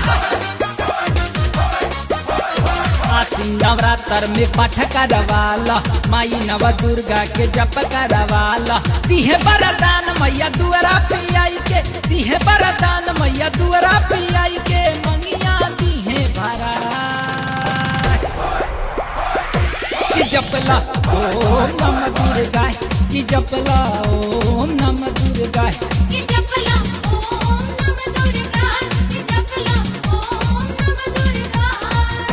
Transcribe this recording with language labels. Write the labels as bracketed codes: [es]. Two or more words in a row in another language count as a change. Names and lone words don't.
[bho] नवरात्र में पाठ करवाला माई नव दुर्गा के जप करवाला। दिहे वरदान मैया दुआरा पे आई के, दिहे वरदान मैया दुआरा पे आई के, मंगिया दिहे भरा कि जपला [sa] ओम नमः दुर्गाय [bho] कि जपला [sa] ओम नमः दुर्गाय [bho] कि जपला [sa] ओम नमः दुर्गाय [bho] कि जपला [sa] ओम नमः दुर्गाय।